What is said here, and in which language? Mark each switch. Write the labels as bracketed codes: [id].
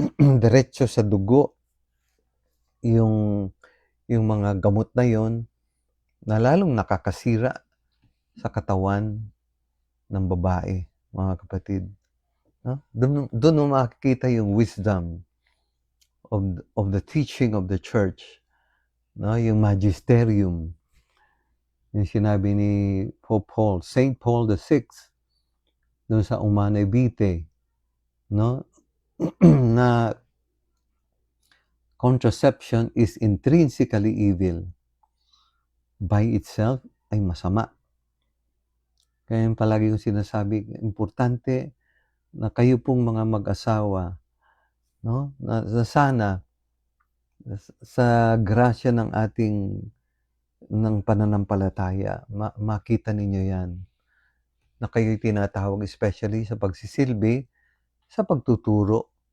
[tl] Diretso sa dugo yung mga gamot na yon, na lalong nakakasira sa katawan ng babae, mga kapatid. No? Doon mo makikita yung [en] wisdom of the teaching of the church, no? [tl] Yung magisterium, yung sinabi ni Pope Paul, Saint Paul VI, doon sa Humanae Vitae, no? [en] Na contraception is intrinsically evil. By itself [tl] ay masama. Kaya yung palagi kong sinasabi, importante na kayo pong mga mag-asawa, no? Na sana sa grasya ng ating pananampalataya, makita ninyo yan, na kayo'y tinatawag especially sa pagsisilbi, sa pagtuturo.